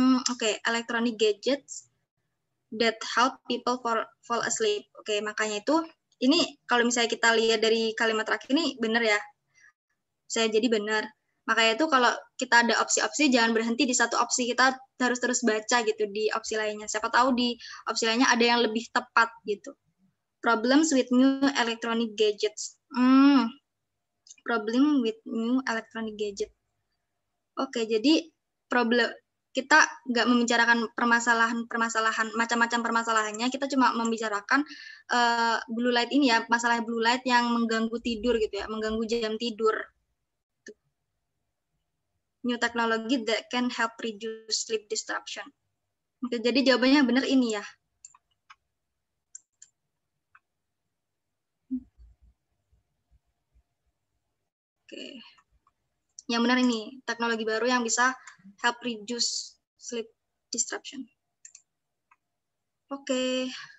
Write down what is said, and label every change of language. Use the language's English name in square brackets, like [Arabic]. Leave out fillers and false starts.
[English] Oke, electronic gadgets that help people fall asleep. [Indonesian] Oke, makanya itu ini kalau misalnya kita lihat dari kalimat terakhir ini benar ya. Saya jadi benar. Makanya itu kalau kita ada opsi-opsi jangan berhenti di satu opsi, kita harus terus baca gitu di opsi lainnya. Siapa tahu di opsi lainnya ada yang lebih tepat gitu. [English] Problems with new electronic gadgets. Problem with new electronic gadget. [Indonesian] Oke, jadi kita nggak membicarakan permasalahan macam-macam permasalahannya, kita cuma membicarakan blue light ini ya, masalah blue light yang mengganggu tidur gitu ya, mengganggu jam tidur. [English] New technology that can help reduce sleep disruption. [Indonesian] Oke, jadi jawabannya benar ini ya. Oke. Yang benar ini, teknologi baru yang bisa [English] help reduce sleep disruption. [Indonesian] Oke.